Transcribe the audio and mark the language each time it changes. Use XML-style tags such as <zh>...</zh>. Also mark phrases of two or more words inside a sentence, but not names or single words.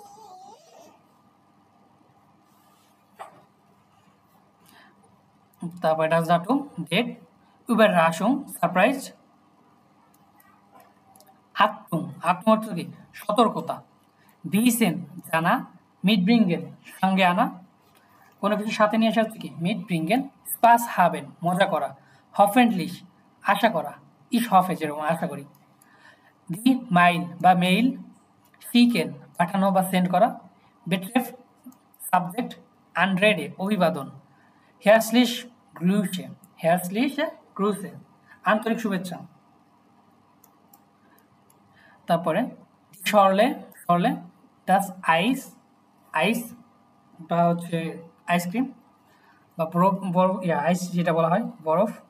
<bn>তারপরে</bn> <de>das Datum</de> <bn>ডেট। Überraschung সারপ্রাইজ। Achtung অর্থ কি সতর্কতা। wissen জানা। mitbringen সঙ্গে আনা, কোনো কিছু সাথে নিয়ে আসা হচ্ছে কি mitbringen।</bn> <de>Spaß haben</de> <bn>মজা করা। hoffentlich আশা করা।</bn> <de>ich hoffe</de> <bn>যেরকম আশা করি।</bn> <de>die mail</de> <bn>বা মেইল। schicken পাঠানো বা সেন্ড করা। betreff সাবজেক্ট। anrede অভিবাদন।</bn> <de>herzlich Grüße</de> <bn>আন্তরিক শুভেচ্ছা। তারপরে সরলে das আইস বা হচ্ছে আইসক্রিম বা বরফ আইস যেটা বলা হয় বরফ।</bn>